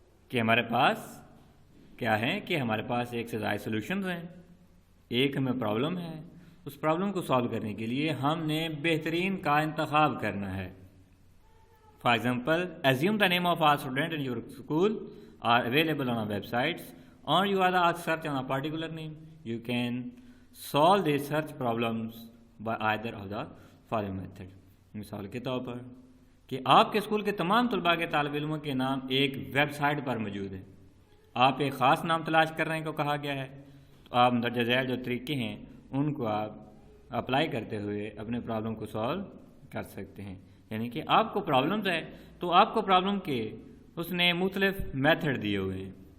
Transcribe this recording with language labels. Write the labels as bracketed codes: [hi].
[ur] کہ ہمارے پاس کیا ہے کہ ہمارے پاس ایک سے زائد سولوشنز ہیں، ایک ہمیں پرابلم ہے، اس پرابلم کو سالو کرنے کے لیے ہم نے بہترین کا انتخاب کرنا ہے۔ [en] For example, assume the name of all students in your school are available on our websites, or you are asked search on a particular name. You can solve these search problems by either of the following method. [ur] مثال کے طور پر کہ آپ کے school کے تمام طلباء کے طالب علموں کے نام ایک ویب سائٹ پر موجود ہے، آپ ایک خاص نام تلاش کرنے کو کہا گیا ہے، تو آپ مندرجہ ذیل جو طریقے ہیں ان کو آپ اپلائی کرتے ہوئے اپنے پرابلم کو سالو کر سکتے ہیں۔ یعنی کہ آپ کو پرابلمز ہے تو آپ کو پرابلم کے اس نے مختلف میتھڈ دیے ہوئے ہیں،